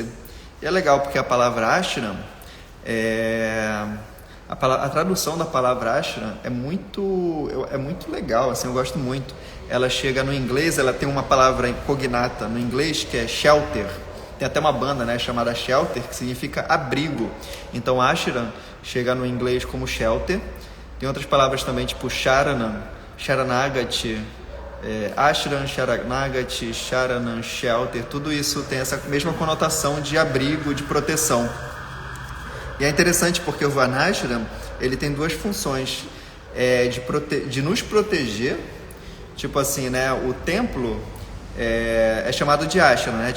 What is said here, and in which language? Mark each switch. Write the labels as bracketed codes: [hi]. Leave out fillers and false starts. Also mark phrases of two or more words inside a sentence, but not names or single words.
[pt] E é legal porque a palavra ashram, a tradução da palavra ashram é muito legal, assim, eu gosto muito. Ela chega no inglês, ela tem uma palavra cognata no inglês que é shelter. Tem até uma banda, né, chamada Shelter, que significa abrigo. Então, ashram chega no inglês como shelter. Tem outras palavras também, tipo [sa] sharanam, sharanagati, ashram, sharanagati, sharanam, [pt] shelter. Tudo isso tem essa mesma conotação de abrigo, de proteção. E é interessante porque o Varnashram, ele tem 2 funções, de nos proteger, tipo assim, né, o templo, é chamado de ashram, né?